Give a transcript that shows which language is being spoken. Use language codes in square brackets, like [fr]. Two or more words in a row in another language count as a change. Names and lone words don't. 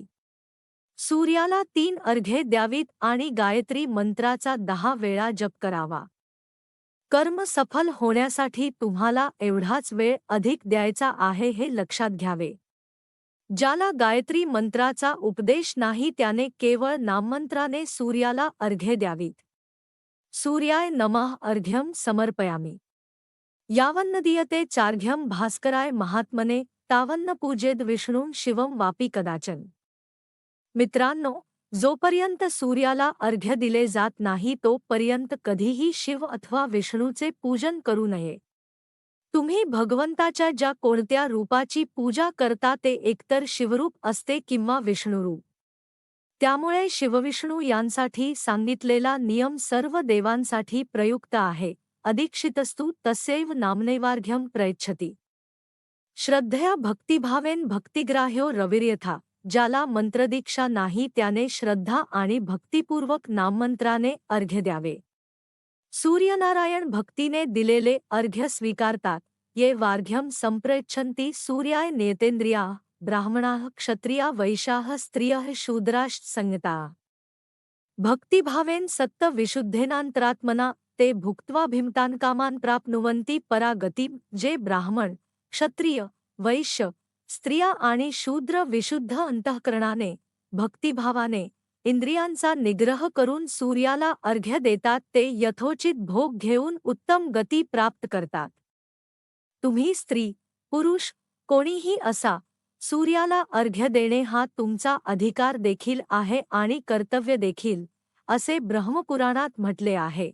[mr] सूर्याला 3 अर्घ्ये द्यावीत आणि गायत्री मंत्राचा 10 वेळा जप करावा. कर्म सफल होण्यासाठी तुम्हाला एवढाच वेळ अधिक द्यायचा आहे हे लक्षात घ्यावे. ज्याला गायत्री मंत्राचा उपदेश नाही त्याने केवळ नाममंत्राने सूर्याला अर्घ्ये द्यावीत. [sa] सूर्याय नमः अर्घ्यम समर्पयामि. यावन्न दीयते चार्घ्यम भास्कराय महात्मने तावन्न पूजेद विष्णूं शिवं वापी कदाचन. [mr] मित्रांनो, जोपर्यंत सूर्याला अर्घ्य दिले जात नाही तोपर्यंत कधीही शिव अथवा विष्णूचे पूजन करू नये. तुम्ही भगवंताच्या ज्या कोणत्या रूपाची पूजा करता ते एकतर शिवरूप असते किंवा विष्णुरूप. त्यामुळे शिवविष्णू यांसाठी सांगितलेला नियम सर्व देवांसाठी प्रयुक्त आहे. [sa] अधिक्षितस्तु तस्यैव नामनैवार्घ्यं प्रयच्छति. श्रद्धया भक्तिभावेन भक्तिग्राह्यो रविर्यथा. [mr] ज्याला मंत्रदीक्षा नाही त्याने श्रद्धा आणि भक्तिपूर्वक नाममंत्राने अर्घ्य द्यावे. सूर्यनारायण भक्तीने दिलेले अर्घ्य स्वीकारतात. [sa] ये वार्घ्यम संप्रयच्छन्ति सूर्याय नेतेंद्रियाः ब्राह्मणाः क्षत्रिया वैश्याः स्त्रियः शूद्राश्च संयताः. भक्तिभावेन सत्त विशुद्धेनांतरात्मना ते भुक्त्वा भीमतान कामान प्राप्नुवन्ति परागतिं. [mr] जे ब्राह्मण, क्षत्रिय, वैश्य, स्त्रिया आणि शूद्र विशुद्ध अंतःकरणाने, भक्तिभावाने, इंद्रियांचा निग्रह करून सूर्याला अर्घ्य देतात ते यथोचित भोग घेऊन उत्तम गती प्राप्त करतात. तुम्ही स्त्री, पुरुष, कोणीही असा, सूर्याला अर्घ्य देणे हा तुमचा अधिकार देखील आहे आणि कर्तव्य देखील, असे ब्रह्मपुराणात म्हटले आहे.